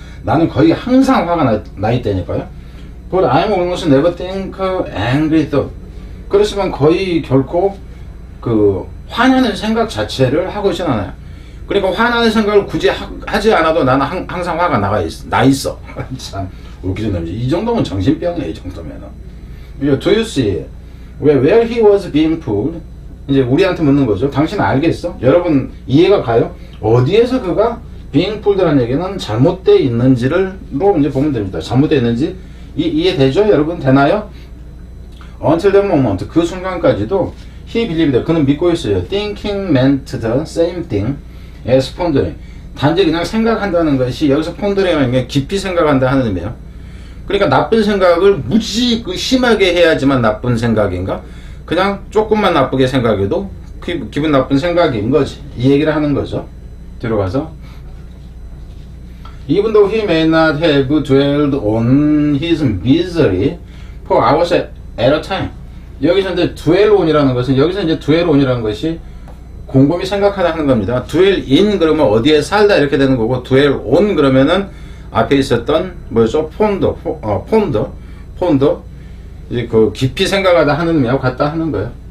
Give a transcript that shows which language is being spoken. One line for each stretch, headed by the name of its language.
Korean: 나는 거의 항상 화가 나 있다니까요.
English: But I'm almost never think angry thought.
Korean: 그렇지만 거의 결코 화나는 생각 자체를 하고 있진 않아요. 그러니까 화나는 생각을 굳이 하지 않아도 나는 항상 화가 나 있어. 참 웃기지 놈지. 이 정도면 정신병이에요. 이 정도면은.
English: Do you see where he was being pulled?
Korean: 이제 우리한테 묻는 거죠. 당신 알겠어? 여러분 이해가 가요? 어디에서 그가 being pulled라는 얘기는 잘못되어 있는지로 이제 보면 됩니다. 잘못되어 있는지 이해되죠? 여러분 되나요?
English: Until that moment,
Korean: 그 순간까지도
English: he believed,
Korean: 그는 믿고 있어요.
English: Thinking meant the same thing as pondering.
Korean: 단지 그냥 생각한다는 것이, 여기서 pondering은 게 깊이 생각한다 하는 의미예요. 그러니까 나쁜 생각을 무지 심하게 해야지만 나쁜 생각인가? 그냥 조금만 나쁘게 생각해도 기분 나쁜 생각인 거지. 이 얘기를 하는 거죠. 뒤로 가서
English: Even though he may not have dwelled on his misery for hours at a time.
Korean: 여기서 이제 dwell on이라는 것은, 여기서 이제 dwell on이라는 것이 곰곰이 생각하다 하는 겁니다. dwell in 그러면 어디에 살다 이렇게 되는 거고, dwell on 그러면은 앞에 있었던 뭐죠? 폰더 이제 그 깊이 생각하다 하는 의미하고 같다 하는 거예요.